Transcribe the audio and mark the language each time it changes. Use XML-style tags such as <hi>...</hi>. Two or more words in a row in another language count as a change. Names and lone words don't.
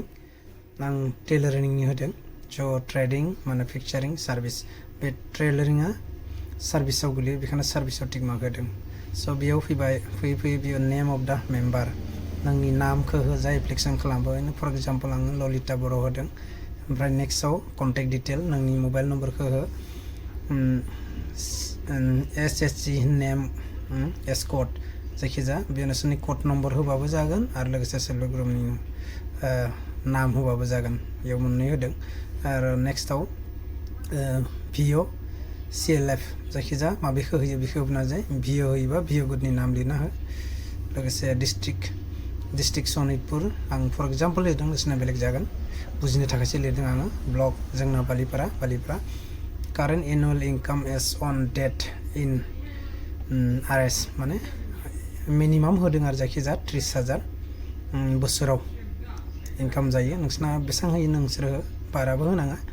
<brx>आं टेलरिंनि होदों सो</brx> <en>trading manufacturing service</en> <brx>बे टेलरिंआ सार्भिसाव गोलैयो बेखायनो सार्भिसाव</brx> <en>tick mark</en> <brx>होदों सो बेयाव फैयै बेयाव</brx> <en>name of the member</en> <brx>नोंनि नामखौ हो जाय एप्लिकेशन खालामबाय</brx> <en>for example</en> <brx>आङो ललिता बर' होदों ओमफ्राय नेक्स्टआव</brx> <en>contact detail</en> <brx>नोंनि</brx> <en>mobile numberखौ</en> <brx>हो</brx> <en>SHG name as code</en> <brx>जायखिजाया बे नोंसोरनि</brx> <en>code number</en> <brx>होबाबो जागोन आरो लोगोसे</brx> <en>self help groupनि</en> <brx>नाम होबाबो जागोन बेयाव मोननै होदों आरो नेक्स्टआव भिअ CLF जायखिजाया माबेखौ होयो बेखौ होना जाय भिअ होयोबा भिअ गुडनि नाम लिरना हो लोगोसे डिस्ट्रिक्ट सनितपुर आं</brx> <en>for example</en> <brx>लिरदों नोंसिना बेलेग जागोन बुजिनो थाखायसो लिरदों आङो ब्लक जोंना बालिपारा</brx> <en>current annual income as on date in RS</en> <brx>माने मिनिमाम होदों आरो जायखिजाया 30,000 बोसोराव इनकाम जायो नोंसिना बेसेबां होयो नोंसोरो बाराबो होनाङा</brx>